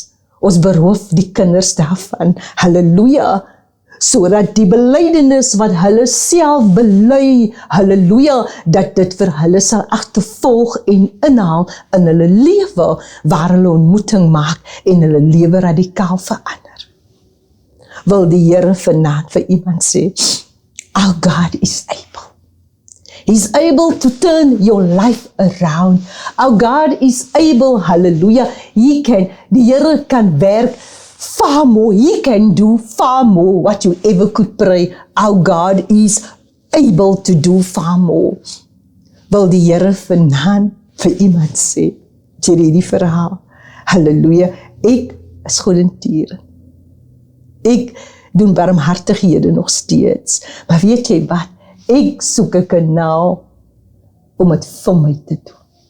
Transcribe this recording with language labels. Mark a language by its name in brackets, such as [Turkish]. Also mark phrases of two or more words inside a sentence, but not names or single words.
[Afrikaans] Ons beroof die kinders daarvan, halleluja, sodat die belydenis wat hulle self bely, halleluja, dat dit vir hulle sal agtervolg en inhaal in hulle lewe, waar hulle ontmoeting maak en hulle lewe radikaal verander. Wil die Here vanaand vir iemand sê, [English] our God is able. He's able to turn your life around. Our God is able, hallelujah. [Afrikaans] Die Here kan werk [English] far more. He can do far more what you ever could pray. Our God is able to do far more. [Afrikaans] Wil die Here vanaand vir iemand sê, deur hierdie verhaal, hallelujah, ek is goedertierend. Ek doen barmhartighede nog steeds. Maar weet jy wat? Ek soek 'n kanaal om het vir my te doen.